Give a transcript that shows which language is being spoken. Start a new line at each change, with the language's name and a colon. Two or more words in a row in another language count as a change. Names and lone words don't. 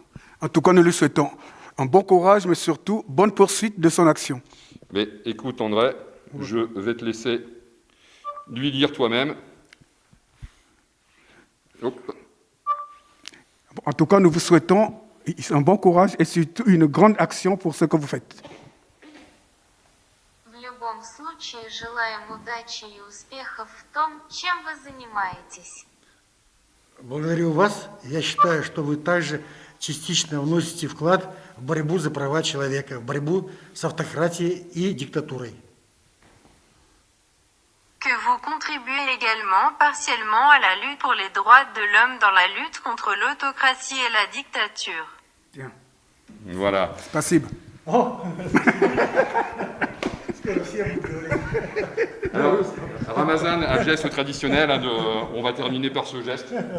French: En tout cas, nous lui souhaitons un bon courage, mais surtout bonne poursuite de son action. Mais écoute, André, je vais te laisser lui lire toi-même. Hop. En tout cas, nous vous souhaitons un bon courage et surtout une grande action pour ce que vous faites.
Russian: В любом случае, желаем удачи и успехов в том, чем вы занимаетесь. Благодарю вас. Я считаю, что вы также частично вносите вклад в борьбу за права человека, в борьбу с автократией и диктатурой.
French: Que vous contribuez également partiellement à la lutte pour les droits de l'homme dans la lutte contre l'autocratie et la dictature. Bien. Voilà.
Russian: Спасибо.
French: Alors, Ramazan, un geste traditionnel, on va terminer par ce geste.